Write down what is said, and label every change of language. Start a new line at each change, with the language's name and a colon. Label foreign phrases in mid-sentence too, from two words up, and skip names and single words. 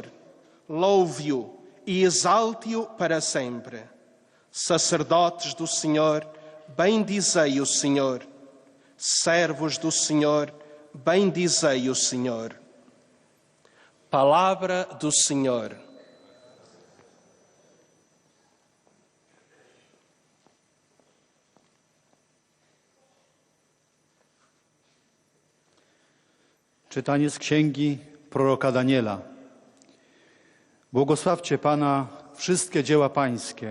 Portuguese: Louve-o e exalte-o para sempre. Sacerdotes do Senhor, bendizei o Senhor. Servos do Senhor, bendizei o Senhor. Palavra do Senhor.
Polish: Czytanie z księgi proroka Daniela. Błogosławcie Pana wszystkie dzieła Pańskie.